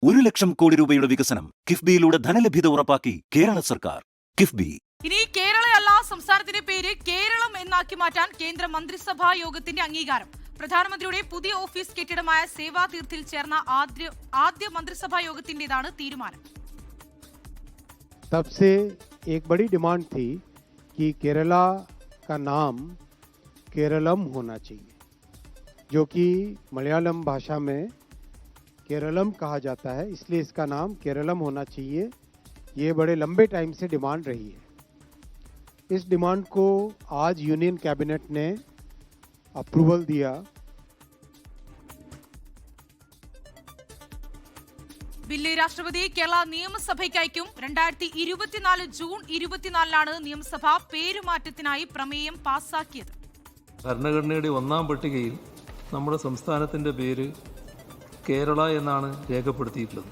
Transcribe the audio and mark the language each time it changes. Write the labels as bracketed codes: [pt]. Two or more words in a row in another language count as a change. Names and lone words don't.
[ml] 1 ലക്ഷം കോടി രൂപയുടെ വികസനം കിഫ്ബിയിലൂടെ ധനലഭ്യത ഉറപ്പാക്കി കേരള സർക്കാർ. കിഫ്ബി. ഇനി കേരളയല്ല സംസ്ഥാനത്തിന്റെ പേര് കേരളം എന്നാക്കി മാറ്റാൻ കേന്ദ്ര മന്ത്രിസഭാ യോഗത്തിന്റെ അംഗീകാരം. പ്രധാനമന്ത്രിയുടെ പുതിയ ഓഫീസ് കെട്ടിടമായ സേവാതീർത്ഥിൽ ചേർന്ന ആദ്യ മന്ത്രിസഭാ യോഗത്തിന്റേതാണ് തീരുമാനം. [hi] तब से एक बड़ी डिमांड थी कि केरला का नाम केरलम होना चाहिए, जो कि मलयालम भाषा में केरलम कहा जाता है, इसलिए इसका नाम केरलम होना चाहिए. ये बड़े लंबे टाइम से डिमांड रही है. इस डिमांड को आज [en] Union Cabinet [hi] ने अप्रूवल दिया. [ml] ബില്ല് രാഷ്ട്രപതി കേരള നിയമസഭയ്ക്ക് അയക്കും. 2024 ജൂൺ 24 നിയമസഭ പേരുമാറ്റത്തിനായി പ്രമേയം പാസാക്കിയത്. ഭരണഘടനയുടെ 1-ാം പട്ടികയിൽ നമ്മുടെ സംസ്ഥാനത്തിൻ്റെ പേര് കേരള എന്നാണ് രേഖപ്പെടുത്തിയിട്ടുള്ളത്.